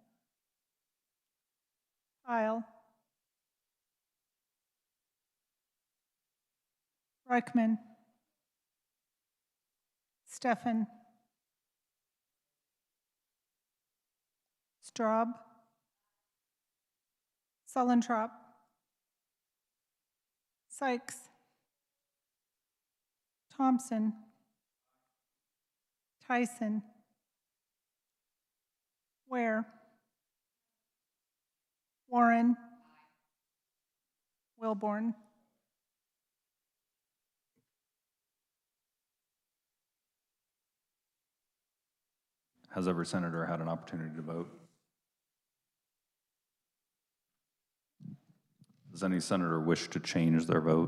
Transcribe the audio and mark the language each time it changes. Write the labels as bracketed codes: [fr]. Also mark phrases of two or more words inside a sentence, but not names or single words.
[en] Pyle. Reichman. Steffen. Straub. Sullentrop. Sykes. Thompson. Tyson. Ware. Warren. Wilborn. Has every senator had an opportunity to vote? Does any senator wish to change their vote?